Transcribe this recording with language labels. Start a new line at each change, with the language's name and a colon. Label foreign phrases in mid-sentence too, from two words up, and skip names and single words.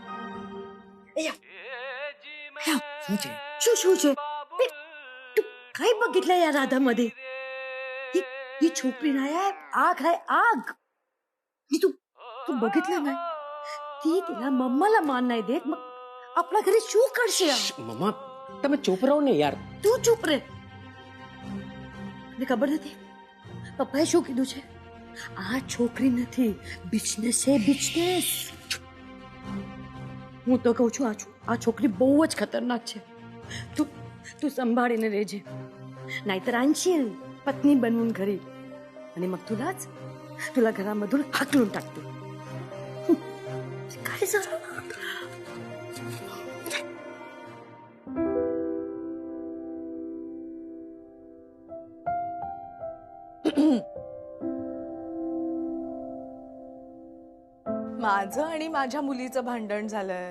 Marathi: तू काय बघितलं या राधामध्ये? ही छोकरी नाही आहे, आग आहे आग. तू बघितलं नाही? ती तिला मम्माला मान नाही देत, मग आपल्या घरी शू करशील?
Gujarati: मम्मा તમે ચૂપ રહો ને યાર. તું ચૂપ રે. મને ખબર નથી પપ્પાએ શું કીધું છે. આ છોકરી નથી, બિઝનેસ છે બિઝનેસ. હું તો કહું છું આ છોકરી બહુ જ ખતરનાક છે. તું સંભાળીને રહેજે,
Marathi: નાहीतर आणशील पत्नी बनवून घरी आणि मग तुला घरामधून हाकलून टाकते. काय झालं? माझं आणि माझ्या मुलीचं भांडण झालंय.